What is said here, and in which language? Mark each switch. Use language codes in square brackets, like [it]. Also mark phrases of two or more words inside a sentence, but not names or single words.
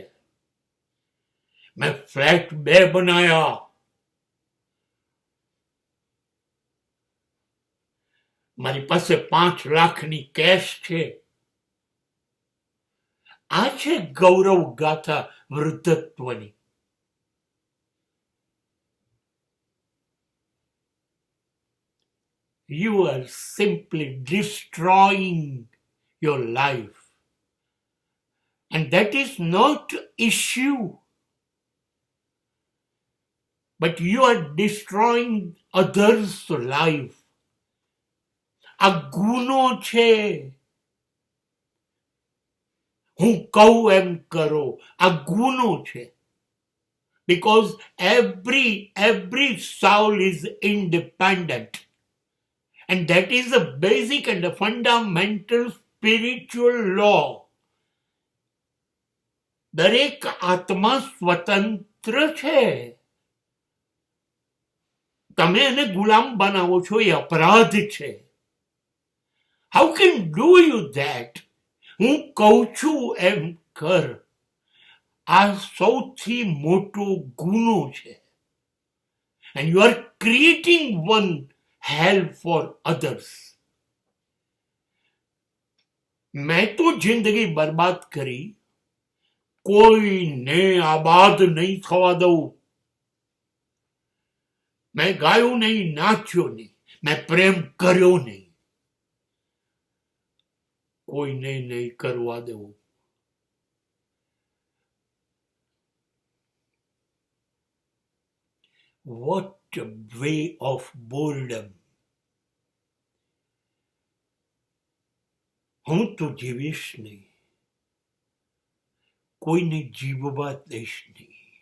[gu] મેં ફ્લેટ 2 બનાયા. મારી પાસે 5 લાખની કેશ છે. આ છે ગૌરવ ગાથા વૃદ્ધત્વની. [en] You are simply destroying your life. And that is not issue. But you are destroying others' life. [gu] આ ગુનો છે. હું કહું એમ કરો, આ ગુનો છે. [en] Because every soul is independent. And that is a basic and a fundamental spiritual law. [gu] દરેક આત્મા સ્વતંત્ર છે. તમે એને ગુલામ બનાવો છો, એ અપરાધ છે. [en] How can do you that? [gu] હું કહું છું એમ કર. આ સૌથી મોટો ગુનો છે. [en] And you are creating one hell for others. [gu] મેં તો જિંદગી બરબાદ કરી, કોઈને આબાદ નહીં થવા દઉં. મેં ગાયું નહીં, નાચ્યો નહીં, મેં પ્રેમ કર્યો નહીં, કોઈને નહીં કરવા દેવું. [en] What a way of boredom. [gu] હું તો જીવીશ નહીં, કોઈને જીવવા દઈશ નહીં.